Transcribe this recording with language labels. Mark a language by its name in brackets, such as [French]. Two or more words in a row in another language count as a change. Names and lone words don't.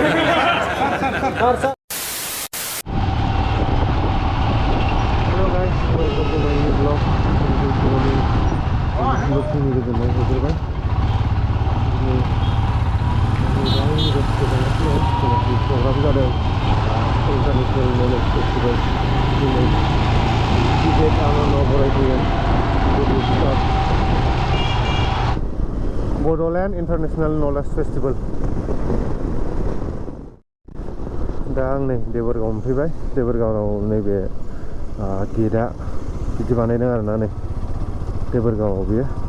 [English] Hello guys, welcome to my new blog. Looking at the nice weather भाई। [Bodo] प्रोग्राम जादों इंटरनेशनल नॉलेज फेस्टिवल टिकेट आंनो बरायफैगोन बड'लेण्ड इन्टारनेशनल नलेज फेस्टिवल। दा आं नै देबोरगाव मोनफैबाय। देबोरगावआव नैबे गेटआ बिदि बानायदों आरोना, नै देबोरगावआव बियो।